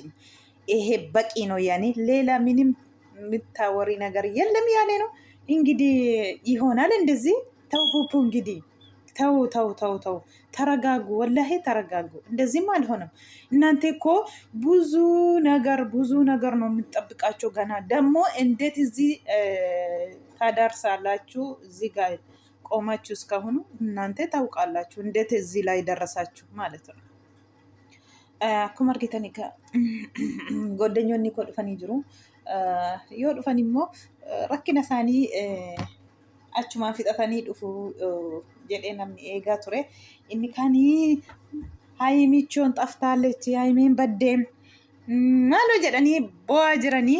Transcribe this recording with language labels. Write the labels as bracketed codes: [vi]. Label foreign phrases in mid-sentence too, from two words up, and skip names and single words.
[am] ይሄ በቂ ነው። ያኔ ሌላ ምንም የምታወሪ ነገር የለም ያለ ነው። እንግዲህ ይሆናል እንደዚህ። ተው ፑፑ እንግዲህ ተው ተረጋጉ፣ ወላሂ ተረጋጉ። እንደዚህም አልሆነም። እናንተ እኮ ብዙ ነገር ነው የምጠብቃቸው ገና። ደግሞ እንዴት እዚህ ታዳርሳላችሁ? እዚህ ጋር ቆማችሁ እስካሁኑ እናንተ ታውቃላችሁ እንዴት እዚህ ላይ ደረሳችሁ ማለት ነው። [om] akkuma argitan goddanyoonni koo dhufanii jiru. Yoo dhufan immoo rakkina isaanii achumaan fixatanii dhufu jedhee namni eegaa ture. Inni kaanii Haayimichoon xaftaallechi, Haayimeen baddeen maaloo jedhanii bo'aa jiranii.